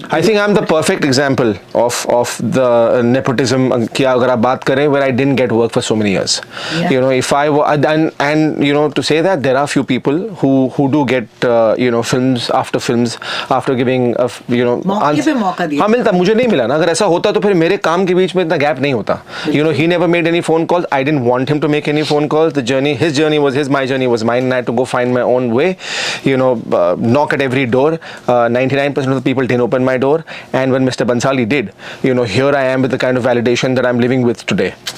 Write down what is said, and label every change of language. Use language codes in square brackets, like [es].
[en] I think I'm the perfect example of the nepotism [hi] की अगर आप बात करें, [en] where I didn't get work for so many years. Yeah. You know, if I and you know, to say that there are few people who do get you know, films after giving you know, [hi] मौके पे मौका दिया. हाँ मिलता, मुझे नहीं मिला ना. अगर ऐसा होता तो फिर मेरे काम के बीच में इतना गैप नहीं होता. [en] You know, he never made any phone calls. I didn't want him to make any phone calls. His journey was his, my journey was mine, and I had to go find my own way. You know, knock at every door. 99% of the people didn't open my door, and when Mr. Bansali did, you know, here I am with the kind of validation that I'm living with today.